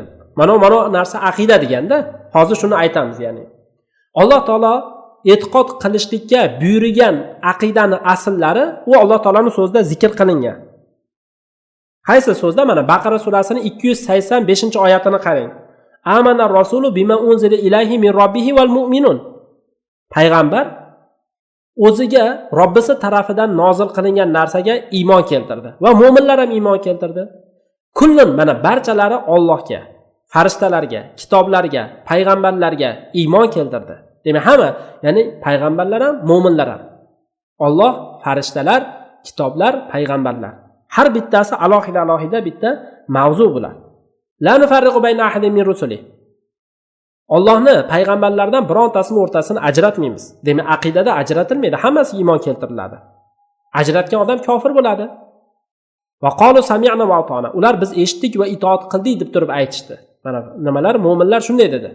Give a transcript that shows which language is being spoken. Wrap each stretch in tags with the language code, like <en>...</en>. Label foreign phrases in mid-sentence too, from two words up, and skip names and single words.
<uz>Mana narsa aqida deganda, hozir shuni aytamiz, ya'ni Alloh taolo e'tiqod qilishlikka buyurgan aqidani asllari u Alloh taoloning so'zida zikr qilingan. Qaysi so'zda? Mana Baqara surasining 285-oyatini qarang.</uz> <ar>آمن الرسول بما أنزل إليه من ربه والمؤمنون.</ar> <uz>Payg'ambar o'ziga Robbisi tarafidan nozil qilingan narsaga iymon keltirdi va mu'minlar ham iymon keltirdi. Kullun mana barchalari Allohga, farishtalarga, kitoblarga, payg'ambarlarga iymon keltirdi. Demak, hamma, ya'ni payg'ambarlar ham, mo'minlar ham. Alloh, farishtalar, kitoblar, payg'ambarlar. Har bittasi alohida bitta mavzu bular.</uz> <ar>لا نفرق بين أحد من رسله.</ar> <uz>Allohni payg'ambarlardan birontasini o'rtasini ajratmaymiz. Demak, aqidada ajratilmaydi, hammasi iymon keltiriladi. Ajratgan odam kofir bo'ladi.</uz> <ar>وقالوا سمعنا وأطعنا.</ar> <uz>Ular biz eshitdik va itoat qildik deb turib aytishdi. Mana nimalar? Mo'minlar shunday dedi.</uz>